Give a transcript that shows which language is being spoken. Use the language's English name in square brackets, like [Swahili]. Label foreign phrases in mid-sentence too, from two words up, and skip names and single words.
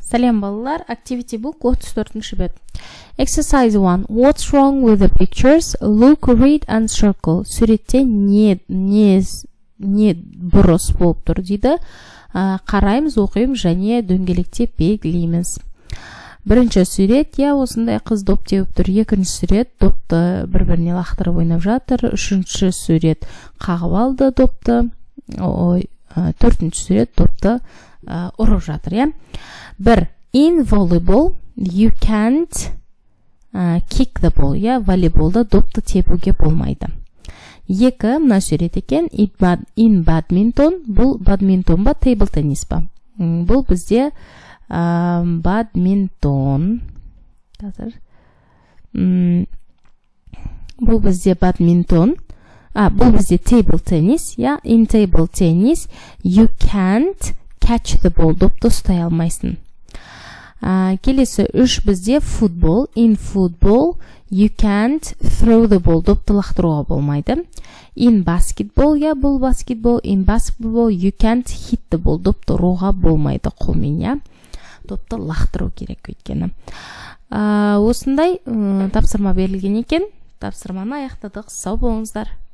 [Kazakh] Сәлем балалар, Activity Book 34-ші бет. Exercise 1. [English] What's wrong with the pictures? Look, read and circle. [Kazakh] Суретте не бұрыс болып тұр дейді. Қараймыз, оқимыз және дөңгелектеп белгілейміз. Бірінші сурет, осындай қыз доп теуіп тұр. Екінші сурет, допты бір-біріне лақтырып ойнап жатыр. Үшінші сурет, қағып алды допты. Төртінші сурет, допты ұрып жатыр. Бір, [English] in volleyball, you can't kick the ball. [Kazakh] Волейболда допты тепуге болмайды. Екі, мына сурет екен, [English] in badminton, [Kazakh] бұл badminton ба, [English] table tennis [Kazakh] ба. Бұл бізде badminton. Бұл бізде badminton. Бұл бізде [English] table tennis. In table tennis, you can't catch the ball. [Kazakh] Допты ұстай алмайсың. Келесі үш бізде football. [English] In football, you can't throw the ball. [Kazakh] Допты лақтыруға болмайды. [English] In basketball, бұл basketball. In basketball, you can't hit the ball. [Kazakh] Допты ұруға болмайды қолмен. Допты лақтыру керек өйткені. Осындай тапсырма берілген екен. Тапсырманы аяқтадық. Сау болыңыздар.